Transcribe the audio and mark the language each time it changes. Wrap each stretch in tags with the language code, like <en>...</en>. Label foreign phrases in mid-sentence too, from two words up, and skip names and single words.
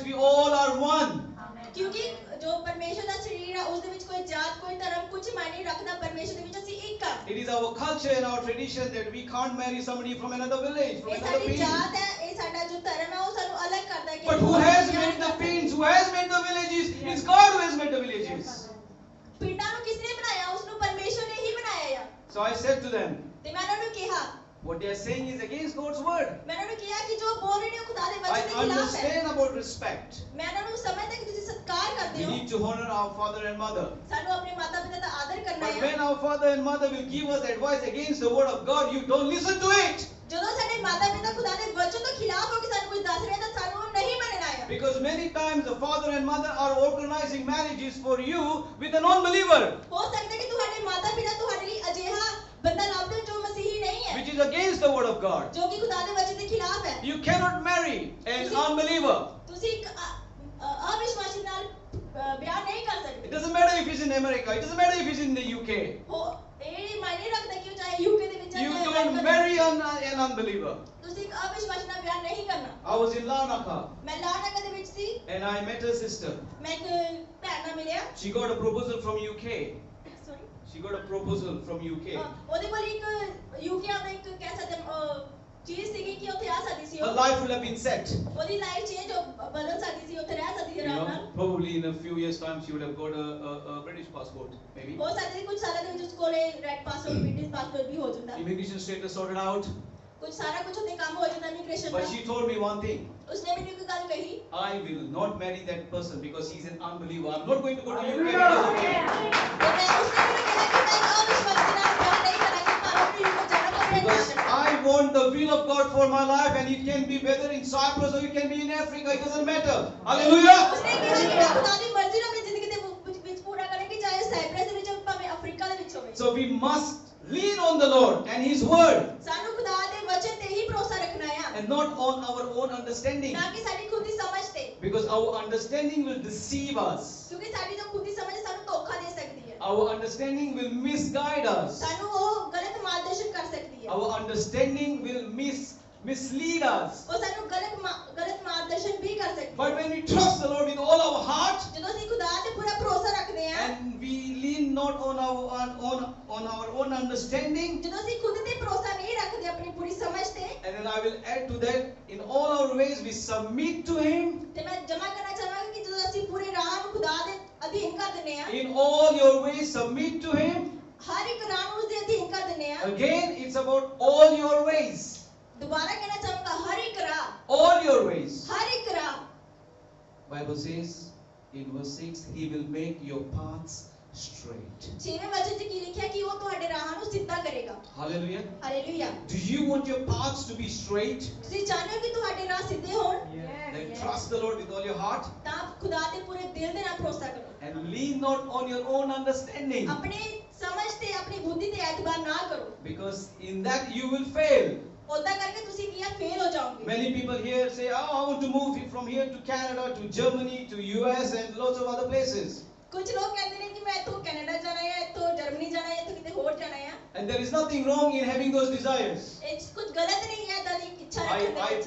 <en>We all are one.</en> <pa>ਕਿਉਂਕਿ ਜੋ ਪਰਮੇਸ਼ਰ ਦਾ ਸਰੀਰ ਆ ਉਸ ਦੇ ਵਿੱਚ ਕੋਈ ਜਾਤ ਕੋਈ ਧਰਮ ਕੁਝ ਮਾਇਨੇ ਨਹੀਂ ਰੱਖਦਾ, ਪਰਮੇਸ਼ਰ ਦੇ ਵਿੱਚ ਅਸੀਂ ਇੱਕ ਆ।</pa> <en>It is our culture and our tradition that we can't marry somebody from another village, from</en> <pa>ਇਹ</pa> <en>another</en> <pa>ਸਾਡੀ</pa> <en>pin.</en> <pa>ਜਾਤ ਹੈ, ਇਹ ਸਾਡਾ ਜੋ ਧਰਮ ਹੈ ਉਹ ਸਾਨੂੰ ਅਲੱਗ ਕਰਦਾ ਹੈ ਕਿ</pa> <en>But who has made the pins? Who has made the villages? It's God who has made the villages.</en> <pa>ਪਿੰਡਾਂ ਨੂੰ ਕਿਸ ਨੇ ਬਣਾਇਆ? ਉਸ ਨੂੰ ਪਰਮੇਸ਼ਰ ਨੇ ਹੀ ਬਣਾਇਆ ਆ।</pa> <en>So I said to them,</en> <pa>ਤੇ ਮੈਂ ਉਹਨਾਂ ਨੂੰ ਕਿਹਾ,</pa> <en>what they are saying is against God's word.</en> <pa>ਮੈਂ ਉਹਨਾਂ ਨੂੰ ਕਿਹਾ ਕਿ ਜੋ ਬੋਲ ਰਹੇ ਨੇ ਉਹ ਖੁਦਾ ਦੇ</pa> <en>I</en> <pa>ਵਚਨ ਦੇ ਖਿਲਾਫ ਹੈ।</pa> <en>understand about respect.</en> <pa>ਮੈਂ ਉਹਨਾਂ ਨੂੰ ਸਮਝਦਾ ਕਿ ਤੁਸੀਂ ਸਤਿਕਾਰ ਕਰਦੇ</pa> <en>We</en> <pa>ਹੋ,</pa> <en>need to honor our father and mother.</en> <pa>ਸਾਨੂੰ ਆਪਣੇ ਮਾਤਾ ਪਿਤਾ ਦਾ ਆਦਰ ਕਰਨਾ</pa> <en>But</en> <pa>ਹੈ।</pa> <en>when our father and mother will give us advice against the word of God, you don't listen to it.</en> <pa>ਜਦੋਂ ਸਾਡੇ ਮਾਤਾ ਪਿਤਾ ਖੁਦਾ ਦੇ ਵਚਨ ਤੋਂ ਖਿਲਾਫ ਹੋ ਕੇ ਸਾਨੂੰ ਕੁਝ ਦੱਸ ਰਹੇ ਤਾਂ ਸਾਨੂੰ ਉਹ ਨਹੀਂ ਮੰਨਣਾ ਹੈ।</pa> <en>Because many times the father and mother are organizing marriages for you with a non-believer,</en> <pa>ਹੋ ਸਕਦਾ ਹੈ ਕਿ ਤੁਹਾਡੇ ਮਾਤਾ ਪਿਤਾ ਤੁਹਾਡੇ ਲਈ ਅਜਿਹਾ ਬੰਦਾ ਲੱਭਦੇ ਜੋ ਮਸੀਹੀ ਨਹੀਂ ਹੈ,</pa> <en>which is against the word of God.</en> <pa>ਜੋ ਕਿ ਖੁਦਾ ਦੇ ਵਚਨ ਦੇ ਖਿਲਾਫ ਹੈ।</pa> <en>You cannot marry an unbeliever.</en> <pa>ਤੁਸੀਂ ਇੱਕ ਅਵਿਸ਼ਵਾਸੀ ਨਾਲ ਵਿਆਹ ਨਹੀਂ ਕਰ</pa> <en>It</en> <pa>ਸਕਦੇ।</pa> <en>doesn't matter if he's in America. It doesn't matter if he's in the UK.</en> <pa>ਇਹ ਮਾਇਨੇ ਰੱਖਦਾ ਕਿ ਉਹ ਚਾਹੇ ਯੂਕੇ ਦੇ ਵਿੱਚ ਹੈ</pa> <en>You</en> <pa>ਚਾਹੇ</pa> <en>don't</en> <pa>ਅਮਰੀਕਾ ਦੇ</pa> <en>marry</en> <pa>ਵਿੱਚ।</pa> <en>an unbeliever.</en> <pa>ਤੁਸੀਂ ਇੱਕ ਅਵਿਸ਼ਵਾਸੀ ਨਾਲ ਵਿਆਹ ਨਹੀਂ ਕਰਨਾ।</pa> <en>I was in Larnaca</en> <pa>ਮੈਂ ਲਾਹਨਗਾ ਦੇ ਵਿੱਚ ਸੀ,</pa> <en>and I met her sister.</en> <pa>ਮੈਂ ਇੱਕ ਭੈਣ ਨਾਲ ਮਿਲਿਆ।</pa> <en>She got a proposal from UK. Sorry? She got a proposal from UK.</en> <pa>ਉਹਦੇ ਕੋਲ ਇੱਕ ਯੂਕੇ ਦਾ ਇੱਕ ਕਹਿ ਸਕਦੇ ਚੀਜ਼ ਸੀਗੀ ਕਿ ਉੱਥੇ ਆ ਸਕਦੀ ਸੀ</pa> <en>Her</en> <pa>ਉਹ।</pa> <en>life will have been set.</en> <pa>ਉਹਦੀ</pa> <en>life change</en> <pa>ਬਦਲ ਸਕਦੀ ਸੀ, ਉੱਥੇ ਰਹਿ ਸਕਦੀ ਸੀ</pa> <en>You</en> <pa>ਆਰਾਮ</pa> <en>know,</en> <pa>ਨਾਲ।</pa> <en>probably in a few years' time she would have got a British passport, maybe.</en> <pa>ਹੋ ਸਕਦਾ ਸੀ ਕੁਝ ਸਾਲਾਂ ਦੇ ਵਿੱਚ ਉਸ ਕੋਲੇ</pa> <en>red passport British passport</en> <pa>ਵੀ ਹੋ ਜਾਂਦਾ,</pa> <en>Immigration status sorted out.</en> <pa>ਕੁਝ ਸਾਰਾ ਕੁਝ ਉੱਥੇ ਕੰਮ ਹੋ ਜਾਂਦਾ ਇਮੀਗ੍ਰੇਸ਼ਨ</pa> <en>But</en> <pa>ਦਾ।</pa> <en>she told me one thing.</en> <pa>ਉਸਨੇ ਮੈਨੂੰ ਇੱਕ ਗੱਲ ਕਹੀ,</pa> <en>I will not marry that person because he's an unbeliever. I'm not going to go to UK because of him.</en> <pa>ਤੇ ਮੈਂ ਉਸਨੇ ਮੈਨੂੰ ਕਿਹਾ ਕਿ ਮੈਂ ਅਵਿਸ਼ਵਾਸੀ ਨਾਲ ਵਿਆਹ ਨਹੀਂ ਕਰਾਂਗੀ, ਭਾਵੇਂ ਉਹ ਯੂਕੇ ਜਾਣਾ ਪਵੇ ਨਾ</pa> <en>Because</en> <pa>ਜਾਣਾ।</pa> <en>I want the will of God for my life, and it can be whether in Cyprus or it can be in Africa. It doesn't matter. Hallelujah.</en> <pa>ਉਸਨੇ ਕਿਹਾ ਕਿ ਮੈਂ ਖੁਦਾ ਦੀ ਮਰਜ਼ੀ ਨੂੰ ਆਪਣੀ ਜ਼ਿੰਦਗੀ ਦੇ ਵਿੱਚ ਪੂਰਾ ਕਰਾਂਗੀ, ਚਾਹੇ ਸਾਈਪ੍ਰਸ ਦੇ ਵਿੱਚ ਹੋਵੇ ਭਾਵੇਂ ਅਫਰੀਕਾ ਦੇ ਵਿੱਚ ਹੋਵੇ।</pa> <en>So we must lean on the Lord and His word,</en> <pa>ਸਾਨੂੰ ਖੁਦਾ ਦੇ ਵਚਨ ਤੇ ਹੀ ਭਰੋਸਾ ਰੱਖਣਾ ਹੈ,</pa> <en>and not on our own understanding.</en> <pa>ਨਾ ਕਿ ਸਾਡੀ ਖੁਦ ਦੀ ਸਮਝ ਤੇ,</pa> <en>Because our understanding will deceive us.</en> <pa>ਕਿਉਂਕਿ ਸਾਡੀ ਜੋ ਖੁਦ ਦੀ ਸਮਝ ਹੈ ਸਾਨੂੰ ਧੋਖਾ ਦੇ ਸਕਦੀ ਹੈ,</pa> <en>Our understanding will misguide us.</en> <pa>ਸਾਨੂੰ ਉਹ ਗਲਤ ਮਾਰਗਦਰਸ਼ਨ ਕਰ ਸਕਦੀ ਹੈ,</pa> <en>Our understanding will mislead us.</en> <pa>ਉਹ ਸਾਨੂੰ ਗਲਤ ਮਾਰਗਦਰਸ਼ਨ ਵੀ ਕਰ ਸਕਦੀ ਹੈ।</pa> <en>But when we trust the Lord with all our heart,</en> <pa>ਜਦੋਂ ਅਸੀਂ ਖੁਦਾ ਤੇ ਪੂਰਾ ਭਰੋਸਾ ਰੱਖਦੇ ਹਾਂ,</pa> <en>and we lean not on our own understanding,</en> <pa>ਜਦੋਂ ਅਸੀਂ ਖੁਦ ਤੇ ਭਰੋਸਾ ਨਹੀਂ ਰੱਖਦੇ ਆਪਣੀ ਪੂਰੀ ਸਮਝ ਤੇ,</pa> <en>and then I will add to that, in all our ways we submit to Him.</en> <pa>ਤੇ ਮੈਂ ਜਮਾ ਕਰਨਾ ਚਾਹਾਂਗੀ ਕਿ ਜਦੋਂ ਅਸੀਂ ਪੂਰੇ ਰਾਹ ਨੂੰ ਖੁਦਾ ਦੇ ਅਧੀਨ ਕਰ ਦਿੰਦੇ ਹਾਂ,</pa> <en>In all your ways submit to Him.</en> <pa>ਹਰ ਇੱਕ ਰਾਹ ਨੂੰ ਉਸ ਦੇ ਅਧੀਨ ਕਰ ਦਿੰਦੇ ਹਾਂ।</pa> <en>Again, it's about all your ways.</en> <pa>ਦੁਬਾਰਾ ਕਹਿਣਾ ਚਾਹਾਂਗਾ, ਹਰ ਇੱਕ ਰਾਹ,</pa> <en>All your ways.</en> <pa>ਹਰ ਇੱਕ ਰਾਹ।</pa> <en>Bible says in verse 6, He will make your paths straight.</en> <pa>6ਵੇਂ ਵਚਨ 'ਚ ਕੀ ਲਿਖਿਆ ਕਿ ਉਹ ਤੁਹਾਡੇ ਰਾਹਾਂ ਨੂੰ ਸਿੱਧਾ ਕਰੇਗਾ।</pa> <en>Hallelujah.</en> <pa>ਹਾਲੇਲੂਇਆ।</pa> <en>Do you want your paths to be straight?</en> <pa>ਤੁਸੀਂ ਚਾਹੁੰਦੇ ਹੋ ਕਿ ਤੁਹਾਡੇ ਰਾਹ ਸਿੱਧੇ ਹੋਣ?</pa> <en>Then trust the Lord with all your heart</en> <pa>ਤਾਂ ਖੁਦਾ ਤੇ ਪੂਰੇ ਦਿਲ ਦੇ ਨਾਲ ਭਰੋਸਾ ਕਰੋ।</pa> <en>and lean not on your own understanding,</en> <pa>ਆਪਣੇ ਸਮਝ ਤੇ ਆਪਣੀ ਬੁੱਧੀ ਤੇ ਐਤਬਾਰ ਨਾ ਕਰੋ,</pa> <en>because in that you will fail.</en> <pa>ਉਦਾਂ ਕਰਕੇ ਤੁਸੀਂ ਕੀ ਆ ਫੇਲ ਹੋ ਜਾਓਗੇ।</pa> <en>Many people here say, oh, I want to move from here to Canada, to Germany, to US and lots of other places.</en> <pa>ਕੁਝ ਲੋਕ ਕਹਿੰਦੇ ਨੇ ਕਿ ਮੈਂ ਇੱਥੋਂ ਕੈਨੇਡਾ ਜਾਣਾ ਹੈ, ਇੱਥੋਂ ਜਰਮਨੀ ਜਾਣਾ ਹੈ, ਇੱਥੋਂ ਕਿਤੇ ਹੋਰ ਜਾਣਾ ਆ</pa> <en>And there is nothing wrong in having those desires.</en> <pa>ਇਹ 'ਚ ਕੁਝ ਗਲਤ ਨਹੀਂ ਹੈ ਏਦਾਂ ਦੀ ਇੱਛਾ ਰੱਖਣ ਦੇ</pa> <en>I</en> <pa>ਵਿੱਚ</pa>